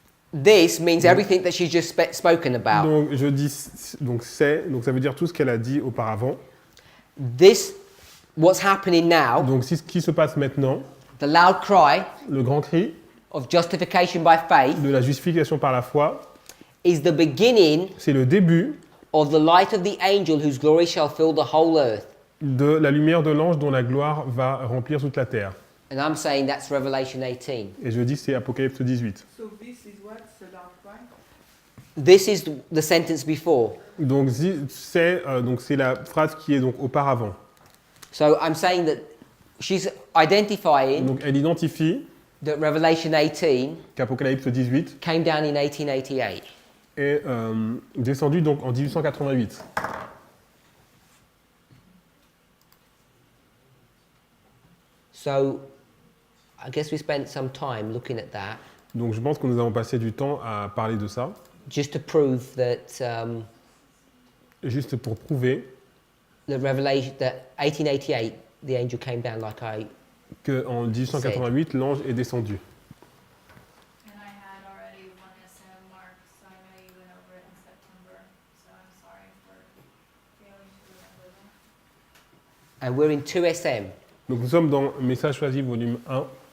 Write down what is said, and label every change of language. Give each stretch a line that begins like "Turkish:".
English: This means everything that she's just spoken about.
French: Donc je dis donc ça veut dire tout ce qu'elle a dit auparavant.
English: This, what's happening now,
French: Donc ce qui se passe maintenant,
English: the loud cry
French: le grand cri
English: of justification by faith,
French: de la justification par la foi,
English: is the beginning
French: c'est le début
English: of the light of the angel whose glory shall fill the whole earth.
French: de la lumière de l'ange dont la gloire va remplir toute la terre.
English: And I'm saying that's Revelation 18.
French: Et je dis c'est Apocalypse 18.
English: So this is what the loud cry? This is the sentence before.
French: Donc c'est la phrase qui est donc auparavant.
English: So I'm saying that she's identifying
French: Donc elle identifie
English: that Revelation 18
French: qu'Apocalypse 18
English: came down in 1888.
French: est descendu donc en 1888.
English: So I guess we spent some time looking at that
French: Donc je pense que nous avons passé du temps à parler de ça,
English: just to prove that
French: juste pour prouver
English: Revelation that 1888 the angel came down like I
French: qu'en 1888 l'ange est descendu.
English: And I had already one SM marked, so I know you went over it in September, so I'm sorry for failing to remember that. and we're in 2SM.
French: Donc nous sommes dans Message choisi volume 1.